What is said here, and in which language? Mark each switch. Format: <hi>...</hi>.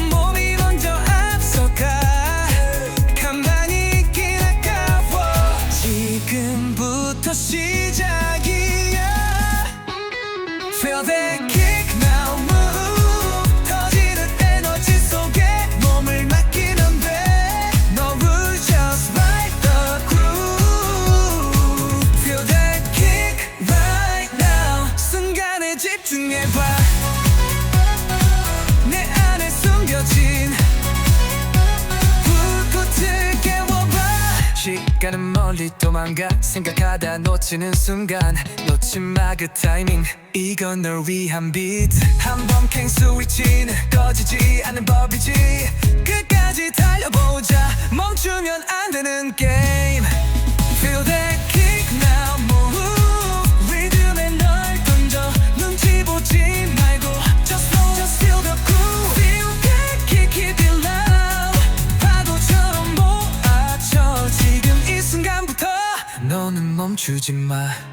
<ko>몸이 먼저 앞서가. 가만히 있긴 아까워. 지금부터 시작이야.</ko> <en>Feel that kick now, move.</en> <ko>터지는 에너지 속에 몸을 맡기면 돼. 너를</ko> <en>just ride the groove. Feel that kick right now.</en> <ko>순간에 집중해봐. 내 안에 숨겨진 불꽃을 깨워봐. 시간은 멀리 도망가. 생각하다 놓치는 순간. 놓지 마 그 타이밍. 이건 널 위한 비트. 한번 캔 스위치는 꺼지지 않는 법이지. 끝까지 달려보자. 멈추면 안 되는 게임.</ko> <en>Feel that kick now, move.</en> <ko>리듬에 널 던져. 눈치 보지 말고</ko> <en>just flow, just feel the groove. Feel that kick, keep it loud.</en> <ko>파도처럼 모아쳐. 지금 이 순간부터 너는 멈추지 마.</ko>